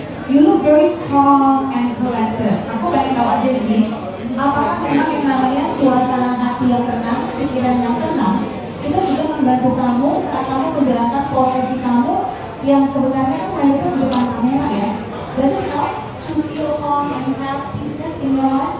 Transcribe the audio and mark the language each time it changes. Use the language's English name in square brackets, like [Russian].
[English] You look very calm and collected. [Indonesian] Aku pengen tahu aja sih, apakah memang yang namanya suasana hati yang tenang, pikiran yang tenang, itu juga membantu kamu saat kamu menjalankan profesi kamu yang sebenarnya kan mayoritas di depan kamera ya. [English] Does it help to feel calm and have peace in your life?